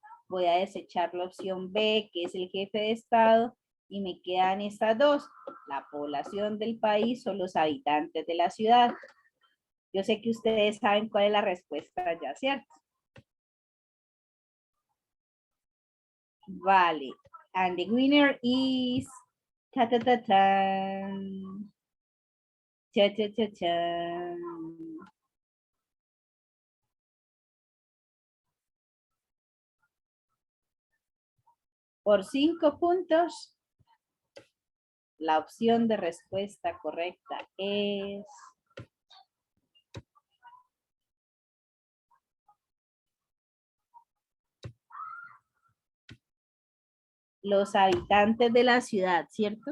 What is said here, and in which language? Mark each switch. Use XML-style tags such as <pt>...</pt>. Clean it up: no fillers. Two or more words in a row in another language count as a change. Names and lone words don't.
<es>Voy a desechar la opción B, que es el jefe de Estado. Y me quedan estas dos, la población del país o los habitantes de la ciudad. Yo sé que ustedes saben cuál es la respuesta ya, ¿cierto? Vale.</es> <en>And the winner is... Ta, ta, ta, ta. Cha, cha, cha, cha.</en> <es>Por 5 puntos, la opción de respuesta correcta es... los habitantes de la ciudad, ¿cierto?</es>